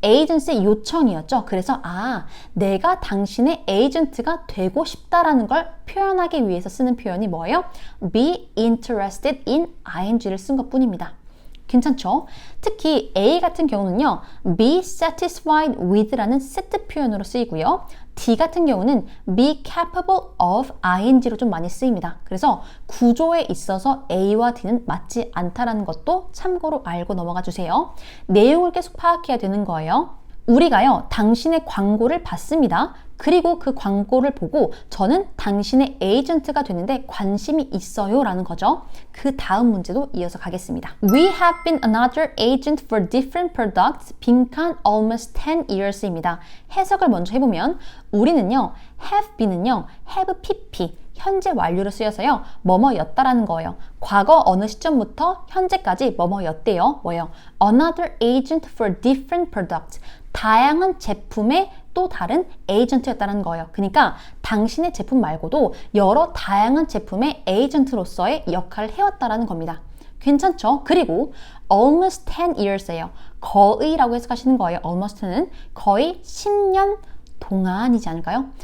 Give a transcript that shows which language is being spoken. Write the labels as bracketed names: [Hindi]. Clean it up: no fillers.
[Korean] agency 요청이었죠. 그래서 내가 당신의 에이전트가 되고 싶다라는 걸 표현하기 위해서 쓰는 표현이 뭐예요? be interested in ing를 쓴 것뿐입니다. 괜찮죠? 특히 A 같은 경우는요, be satisfied with라는 세트 표현으로 쓰이고요. D 같은 경우는 be capable of ing로 좀 많이 쓰입니다. 그래서 구조에 있어서 A와 D는 맞지 않다라는 것도 참고로 알고 넘어가 주세요. 내용을 계속 파악해야 되는 거예요. 우리가요, 당신의 광고를 봤습니다. 그리고 그 광고를 보고 저는 당신의 에이전트가 되는데 관심이 있어요 라는 거죠. 그 다음 문제도 이어서 가겠습니다. [English] We have been another agent for different products 빈칸 almost 10 years입니다. [Korean] 해석을 먼저 해보면 우리는요, have been은요, have pp 현재 완료로 쓰여서요, 뭐뭐였다라는 거예요. 과거 어느 시점부터 현재까지 뭐뭐였대요. 뭐예요? [English] Another agent for different products. [Korean] 다양한 제품의 또 다른 에이전트였다는 거예요. 그러니까 당신의 제품 말고도 여러 다양한 제품의 에이전트로서의 역할을 해왔다라는 겁니다. 괜찮죠? 그리고 almost 10 years예요. 거의라고 해석하시는 거예요. almost는 거의 10년 동안이지 않을까요?